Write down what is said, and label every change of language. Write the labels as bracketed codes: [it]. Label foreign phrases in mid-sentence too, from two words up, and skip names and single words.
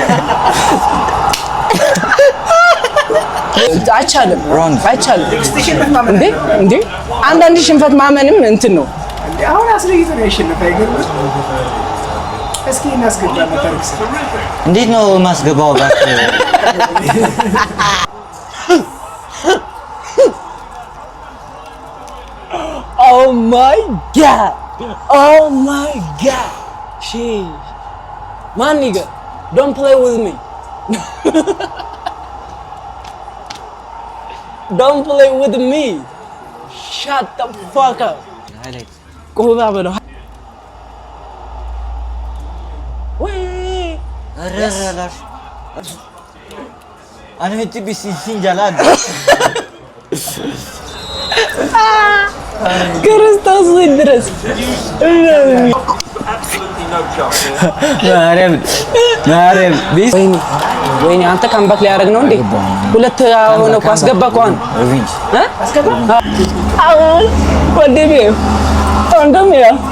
[am] አይቻልም እንዴ አንዳንድ ሽንፈት ማመንም እንትን ነው። አሁን አስለይቶ ነው ያሸነፈው። አይገርምም? እስኪ እናስገባለን ታሪክስ እንዴት ነው ማስገባው? [en] Oh my god sheesh man nigga don't play with me. Don't play with me. Shut the fuck up. [am] ቆባ በለው ወይ ረረላሽ [ar] انا متبي [am] ሲንጃላድ ክርስቶስ ድረስ ማርያም ወይኔ አንተ ካምባክ ሊያደርግ ነው እንዴ? ሁለት ሆነ እኮ አስገባ እኮ አሁን አስገባ አሁን ወደቤ ወንድሜ